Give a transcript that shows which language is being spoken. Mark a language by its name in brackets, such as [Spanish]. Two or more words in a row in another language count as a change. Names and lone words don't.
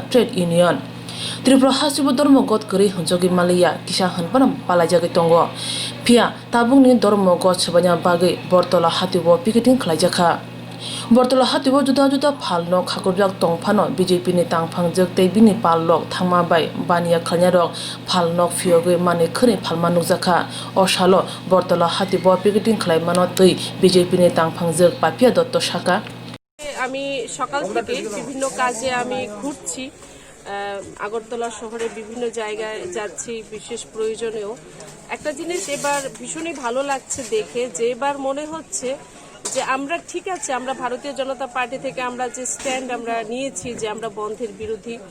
[English] trade union [Kok Borok] Tripura hasibo dormogot kori hunjogi maliya kisa hanpanam palajagi tongo phia tabungni dormogot sabanya bagwi bortola hatibo picketing khwlaijakha Bortola hatibo juda-juda phalno khakujak tongphano BJPni tangphangjak tei bini pallok thangma bai baniya khalnyarok phalnok phiyogwi mani khani phalma nukjakha o salo Bortola hatibo picketing khlaimano tei BJPni tangphangjak Papiya Datta saka [Bangla] আমি সকাল থেকে বিভিন্ন কাজে আমি ঘুরছি আগরতলা শহরে বিভিন্ন জায়গায় যাচ্ছি বিশেষ প্রয়োজনেও একটা জিনিস এবার ভীষণই ভালো লাগছে দেখে যে এবার মনে হচ্ছে যে আমরা ঠিক আছে আমরা ভারতীয় জনতা পার্টি থেকে আমরা যে স্ট্যান্ড আমরা নিয়েছি যে আমরা বন্ধের বিরোধী